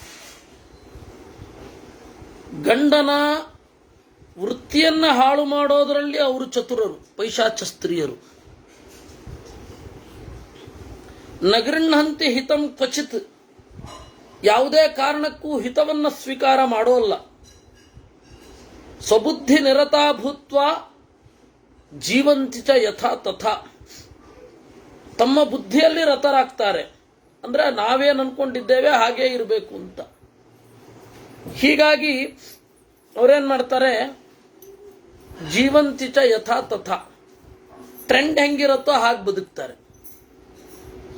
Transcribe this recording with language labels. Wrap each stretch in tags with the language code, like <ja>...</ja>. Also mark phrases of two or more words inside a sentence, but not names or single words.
<kn>ಗಂಡನ ವೃತ್ತಿಯನ್ನ ಹಾಳು ಮಾಡೋದರಲ್ಲಿ ಅವರು ಚತುರರು, ಪೈಶಾಚ ಸ್ತ್ರೀಯರು.</kn> <sa>ನಗೃಹಂತಿ ಹಿತಂ ಕ್ವಚಿತ್.</sa> <kn>ಯಾವುದೇ ಕಾರಣಕ್ಕೂ ಹಿತವನ್ನ ಸ್ವೀಕಾರ ಮಾಡೋಲ್ಲ.</kn> <sa>ಸ್ವಬುದ್ಧಿ ನಿರತಾ ಭೂತ್ವ ಜೀವಂತಿ ಚ ಯಥಾ ತಥಾ.</sa> <kn>ತಮ್ಮ ಬುದ್ಧಿಯಲ್ಲಿ ರತರಾಗ್ತಾರೆ. ಅಂದ್ರೆ ನಾವೇನು ಅನ್ಕೊಂಡಿದ್ದೇವೆ ಹಾಗೇ ಇರಬೇಕು ಅಂತ. ಹೀಗಾಗಿ ಅವರೇನ್ ಮಾಡ್ತಾರೆ,</kn> <sa>ಜೀವಂತಿಚ ಯಥಾ ತಥಾ,</sa> <kn>ಟ್ರೆಂಡ್ ಹೆಂಗಿರುತ್ತೋ ಹಾಗೆ ಬದುಕ್ತಾರೆ.</kn>